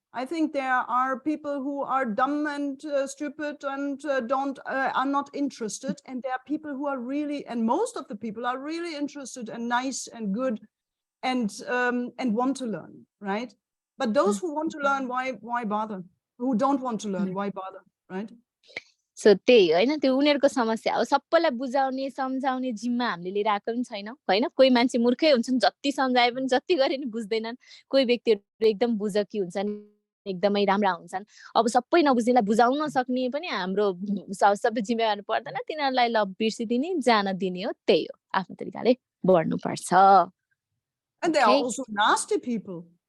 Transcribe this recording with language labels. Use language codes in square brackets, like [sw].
[en] I think there are people who are dumb and stupid and are not interested, and there are people who are really, and most of the people are really interested and nice and good, and want to learn, right? But those who want to learn, why bother? Who don't want to learn, why bother, right? [ne] So त्यही होइन त्यो उनीहरूको समस्या हो सबैलाई बुझाउने सम्झाउने जिम्मा हामीले लिएर आएको पनि छैन होइन कोही मान्छे मूर्खै हुन्छन् जति सम्झाए पनि जति गरे पनि बुझ्दैनन् कोही व्यक्तिहरू एकदम बुझकी हुन्छन् एकदमै राम्रा हुन्छन् अब सबै नबुझ्नेलाई बुझाउन सक्ने पनि हाम्रो सबै जिम्मेवार पर्दैन तिनीहरूलाई ल बिर्सिदिने जान दिने हो त्यही हो आफ्नो तरिकाले बढ्नुपर्छ. [en] And there are also nasty people.